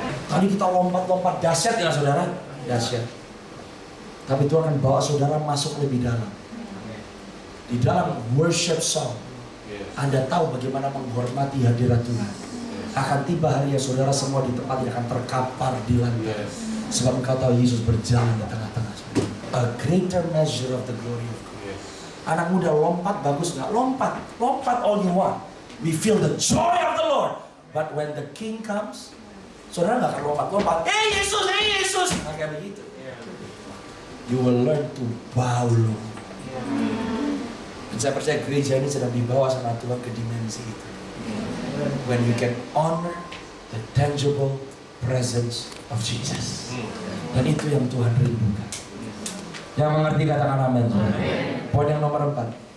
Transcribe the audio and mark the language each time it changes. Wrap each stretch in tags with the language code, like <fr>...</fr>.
<id>Tadi kita lompat-lompat dahsyat ya saudara, dahsyat. Tapi Tuhan akan bawa saudara masuk lebih dalam. Di dalam worship song, Anda tahu bagaimana menghormati hadirat Tuhan. Akan tiba hari yang saudara semua di tempat yang akan terkapar di lantai. Sebab engkau tahu Yesus berjalan di tengah-tengah.</id> <en>A greater measure of the glory of God.</en> <id>Anak muda lompat bagus nggak? Lompat, lompat</id> <en>all you want. We feel the joy of the Lord. But when the King comes,</en> <id>saudara nggak akan lompat-lompat. Hey Yesus, hey Yesus. Nggak kayak begitu.</id> <en>You will learn to bow low.</en> <id>Dan saya percaya gereja ini sedang dibawa sama Tuhan ke dimensi itu.</id> <en>When we can honor the tangible presence of Jesus.</en> <id>Dan itu yang Tuhan rindukan. Yang mengerti katakan amin. Poin yang nomor 4.</id>